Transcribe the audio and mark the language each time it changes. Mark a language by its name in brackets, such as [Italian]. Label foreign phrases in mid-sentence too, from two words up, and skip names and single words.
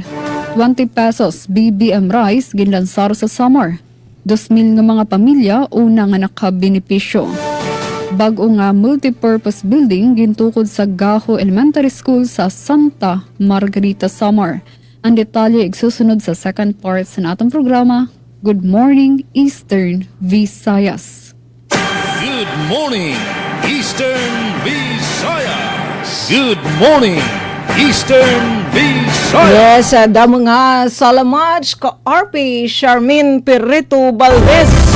[Waray] 20 pesos BBM rice ginlansar sa Samar. 2,000 nga mga pamilya una nga nakabenepisyo. Bago nga [English] multipurpose building [Waray] gintukod sa Gaho Elementary School sa Santa Margarita, Samar. Ang detalye igsusunod sa [English] second part [Waray] sa natong programa. [English] Good morning, Eastern Visayas. Good morning, Eastern Visayas. Good morning, Eastern Visayas. [Waray] Yes, damo nga salamat ka RP Charmaine Perito Valdez.